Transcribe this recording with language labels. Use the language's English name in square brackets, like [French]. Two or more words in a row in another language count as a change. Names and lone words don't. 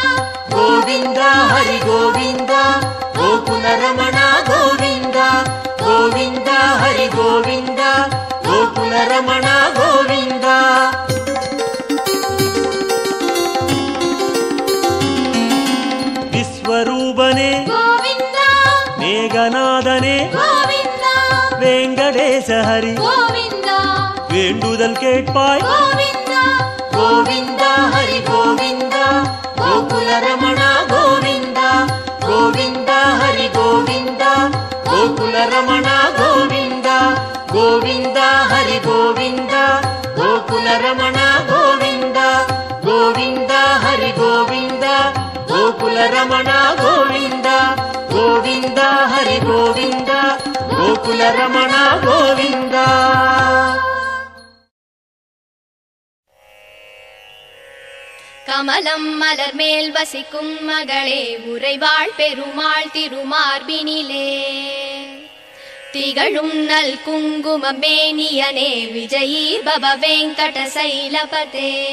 [Kannada] ಗೋವಿಂದ ಹರಿ ಗೋವಿಂದ ಗೋಕುಲ ರಮಣ ಗೋವಿಂದ ಗೋವಿಂದ ಹರಿ ಗೋವಿಂದ ಗೋಕುಲ ರಮಣ ಗೋವಿಂದ. ವಿಶ್ವರೂಪನೆ [Tamil] கோவிந்தா [Kannada] ಮೇಘನಾದನೆ [Tamil] கோவிந்தா [Kannada] ವೆಂಕಟೇಶ ಹರಿ [Tamil] கோவிந்தா வேண்டுதல் கேட்பாய் கோவிந்தா [Kannada] ಗೋವಿಂದ ಹರಿ ಗೋವಿಂದ ಗೋಕುಲ ರಮಣ ಗೋವಿಂದ ಗೋವಿಂದ ಹರಿ ಗೋವಿಂದ ಗೋಕುಲ ರಮಣ ಗೋವಿಂದ ಗೋವಿಂದ ಹರಿ ಗೋವಿಂದ ಗೋಕುಲ ರಮಣ ಗೋವಿಂದ ಗೋವಿಂದ ಹರಿ ಗೋವಿಂದ ಗೋಕುಲ ರಮಣ ಗೋವಿಂದ ಗೋವಿಂದ ಹರಿ ಗೋವಿಂದ ಗೋಕುಲ ರಮಣ ಗೋವಿಂದ. [Tamil] கமலம் மலர் மேல் வசிக்கும் மகளே உறைவாள் பெருமாள் திருமார்பினிலே திகழும் நல் குங்குமம் மேனியனே [Sanskrit] विजयी भव वेङ्कट शैलपते